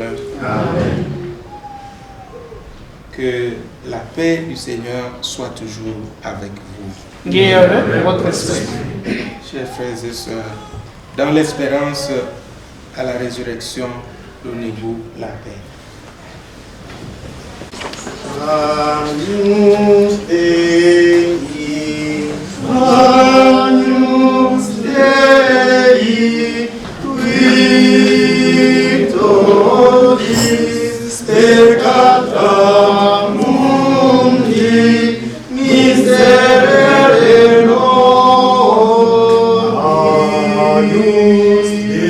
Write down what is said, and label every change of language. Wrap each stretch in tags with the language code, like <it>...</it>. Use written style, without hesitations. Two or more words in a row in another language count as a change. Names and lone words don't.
<fr>Amen. Que la paix du Seigneur soit toujours avec vous. Et avec votre esprit. Chers frères et sœurs, dans l'espérance à la résurrection, donnez-vous la paix.</fr> <la>Agnus Dei, Agnus Dei, victoris peccata mundi, miserere nobis.</la>